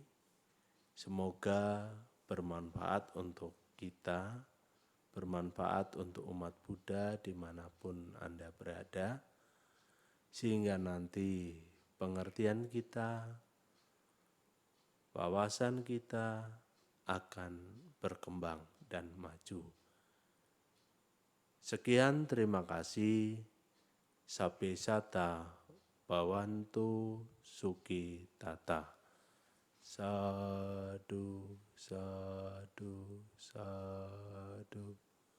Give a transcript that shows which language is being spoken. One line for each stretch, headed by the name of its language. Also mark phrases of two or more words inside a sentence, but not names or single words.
Indonesian: Semoga bermanfaat untuk kita, bermanfaat untuk umat Buddha dimanapun Anda berada, sehingga nanti pengertian kita, wawasan kita akan berkembang dan maju. Sekian, terima kasih.
Pali: Sabe sata bhavantu suki tata. Sadu, sadu, sadu.